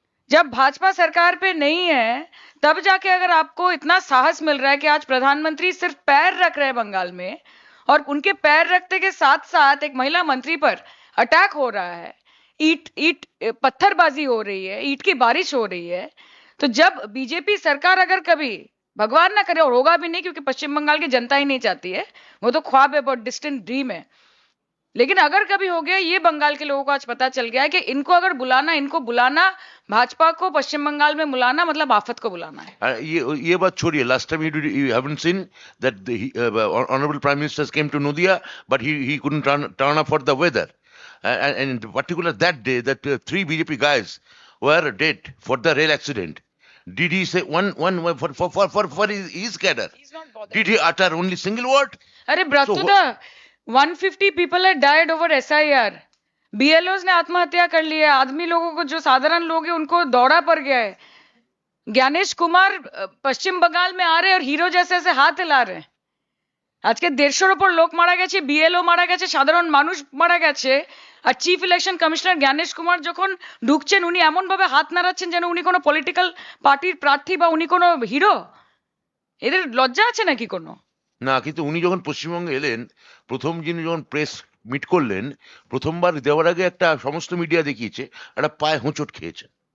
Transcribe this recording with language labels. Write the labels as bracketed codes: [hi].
[hi] जब भाजपा सरकार पे नहीं है, तब जाके अगर आपको इतना साहस मिल रहा है कि आज प्रधानमंत्री सिर्फ पैर रख रहे हैं बंगाल में, और उनके पैर रखते के साथ साथ एक महिला मंत्री पर अटैक हो रहा है, ईट पत्थरबाजी हो रही है, ईट की बारिश हो रही है, तो जब बीजेपी सरकार अगर कभी, भगवान ना करे और होगा भी नहीं, क्योंकि पश्चिम बंगाल की जनता ही नहीं चाहती है, वो तो ख्वाब है, बहुत डिस्टेंट ड्रीम है, लेकिन अगर कभी हो गया, ये बंगाल के लोगों को आज पता चल गया है कि इनको बुलाना भाजपा को पश्चिम बंगाल में बुलाना मतलब आफत को बुलाना है। ये बात छोड़िए, last time [en] you haven't seen that the honorable prime minister came to Noida, but he couldn't turn up for the weather, and in particular that day that 3 BJP guys were dead for the rail accident. Did he say one for his cadre? He's not bothered. Did he utter only single word? अरे ब्रतुदा, 150 people had died over SIR. [hi] BLOs ने आत्महत्या कर लिया है। आदमी लोगों को, जो साधारण लोग हैं, उनको दौड़ा पड़ गया है। ज्ञानेश कुमार पश्चिम बंगाल में आ रहे हैं और हीरो जैसे ऐसे हाथ हिला रहे हैं। [bn] আজকে 150-র উপর লোক মারা গেছে, বিএলও মারা গেছে, সাধারণ মানুষ মারা গেছে, আর chief election commissioner Gyanesh Kumar যখন ঢুকছেন, উনি এমন ভাবে হাত নাড়াচ্ছেন যেন উনি কোনো পলিটিক্যাল পার্টির প্রার্থী বা উনি কোনো হিরো। এদের লজ্জা আছে নাকি কোনো? না, কিন্তু উনি যখন পশ্চিমবঙ্গে এলেন, প্রথম যিনি যখন প্রেস মিট করলেন, প্রথমবার দেওয়ার আগে একটা সমস্ত মিডিয়া দেখিয়েছে একটা পায়ে হোঁচট খেয়েছেন।